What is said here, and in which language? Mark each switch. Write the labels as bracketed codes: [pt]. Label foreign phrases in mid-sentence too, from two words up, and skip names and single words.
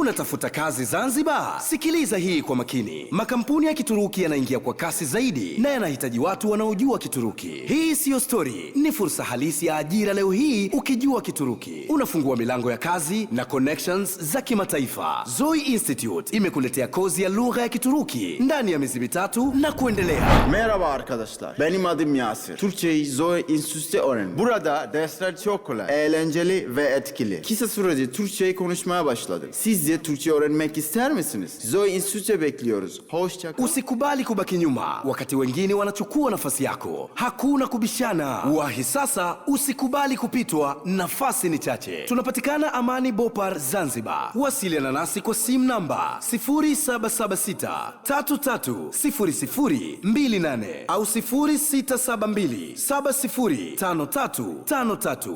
[sw] Unatafuta kazi Zanzibar? Sikiliza hii kwa makini. Makampuni ya Kituruki yanaingia kwa kasi zaidi na yanahitaji watu wanaojua Kituruki. Hii siyo story, ni fursa halisi ya ajira leo hii ukijua Kituruki. Unafungua milango ya kazi na connections za kimataifa. Zoe Institute imekuletea kozi ya lugha ya Kituruki ndani ya miezi mitatu na kuendelea. [tr] Merhaba arkadaşlar. Benim adım Yasir. Türkçeyi Zoe Institute'te öğrenin. Burada dersler çok kolay, eğlenceli ve etkili. Kısa sürede Türkçeyi konuşmaya başladık. Siz de Türkçe öğrenmek ister misiniz? Zoe Institute'te bekliyoruz. Hoşça kalın. [sw] Usikubali kubaki nyuma wakati wengine wanachukua nafasi yako. Hakuna kubishana. Wahi sasa, usikubali kupitwa, nafasi ni chache. Tunapatikana Amani Bopar, Zanzibar. Wasiliana nasi kwa simu namba 0776 330028 au 0672 705353.